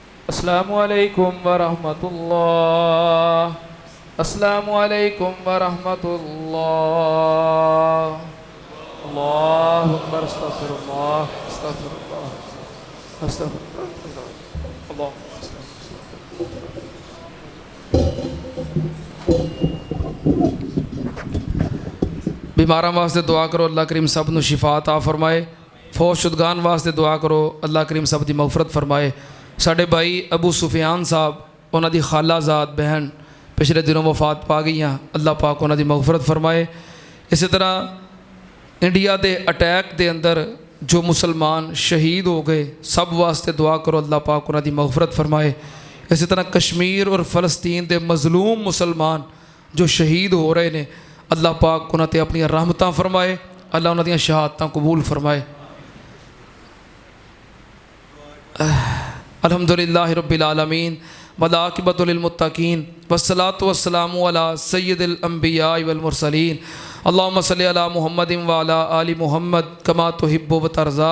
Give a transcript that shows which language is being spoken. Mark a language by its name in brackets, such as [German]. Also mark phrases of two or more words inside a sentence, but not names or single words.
[Arabic] السلام عليكم ورحمة الله. السلام عليكم ورحمة الله. الله أكبر. أستغفر الله أستغفر الله أستغفر الله. [Punjabi] اللہ بیماراں واسطے دعا کرو، اللہ کریم سب نوں شفا عطا فرمائے. فوج شدگان واسطے دعا کرو، اللہ کریم سب دی مغفرت فرمائے. ساڈے بھائی ابو سفیان صاحب، انہاں دی خالہ زاد بہن پچھلے دنوں وفات پا گئیاں، اللہ پاک انہاں دی مغفرت فرمائے. [Urdu] اسی طرح انڈیا کے اٹیک کے اندر جو مسلمان شہید ہو گئے, [Punjabi] سب واسطے دعا کرو، اللہ پاک انہاں دی مغفرت فرمائے. [Urdu] اسی طرح کشمیر اور فلسطین کے مظلوم مسلمان جو شہید ہو رہے ہیں, [Punjabi] اللہ پاک انہاں تے اپنی رحمتاں فرمائے، اللہ انہاں دی شہادتاں قبول فرمائے. [Arabic] الحمد لله رب العالمين والعاقبة للمتقين والصلاة والسلام على سيد الأنبياء والمرسلين. اللهم صل على محمد وعلى آل محمد كما تحب وترضى.